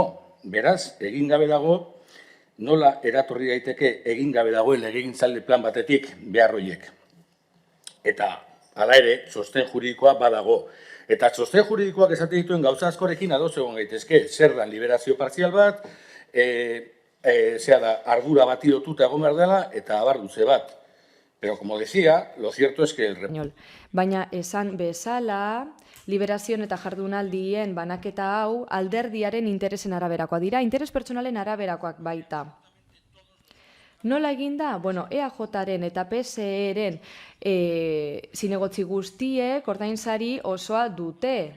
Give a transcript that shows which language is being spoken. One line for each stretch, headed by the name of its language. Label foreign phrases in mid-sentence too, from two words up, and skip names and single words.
Basque: Beraz, egin gabe dago, nola eratorri daiteke egin gabe dagoen legegintzaldi plan batetik behar horiek. Eta, hala ere, txosten juridikoa badago. Eta txosten juridikoak esaten dituen gauza askorekin ados egon gaitezke, zer da liberazio partzial bat, ardura bati lotuta egon behar dela, eta abar luze bat.
Spanish: Pero, como decía, lo cierto es que...
Basque: Baina esan bezala, liberazioen eta jardunaldien banaketa hau alderdiaren interesen araberakoa dira, interes pertsonalen araberakoak baita. Nola eginda? Bueno, EAJaren eta PSEren zinegotzi guztiek ordainsari osoa dute.